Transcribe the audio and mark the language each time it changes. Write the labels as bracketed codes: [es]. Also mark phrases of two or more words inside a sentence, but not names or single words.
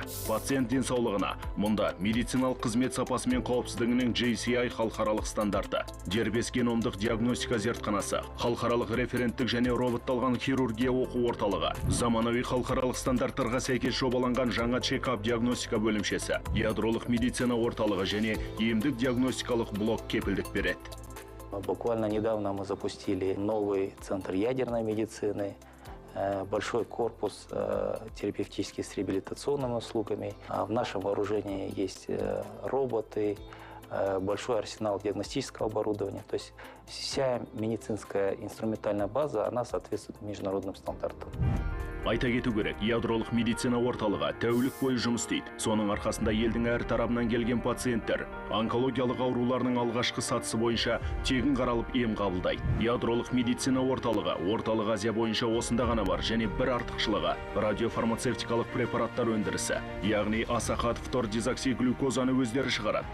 [kk] Пациент денсаулығына мұнда медициналық қызмет сапасы мен қауіпсіздігінің JCI халықаралық стандарты, дербес геномдық диагностика зертханасы, халықаралық референттік және роботталған хирургия оқу орталығы, заманауи халықаралық стандарттарға сәйкес жобаланған жаңа чекап диагностика бөлімшесі, ядролық медицина орталығы және емдік диагностикалық блок кепілдік береді. [ru] Буквально недавно мы запустили новый центр ядерной медицины, большой корпус терапевтический с реабилитационными услугами. В нашем вооружении есть роботы, большой арсенал диагностического оборудования. То есть вся медицинская инструментальная база, она соответствует международным стандартам. [kk] Айта кету керек, ядролық медицина орталығы тәулік бойы жұмыс істейді. Соның арқасында елдің әр тарабынан келген пациенттер онкологиялық ауруларының алғашқы сатысы бойынша тегін қаралып ем қабылдайды. Ядролық медицина орталығы орталық Азия бойынша осында ғана бар және бір артықшылығы радиофармацевтикалық препараттар өндірісі, яғни аса қатты фтордезоксиглюкозаны өздері шығарады.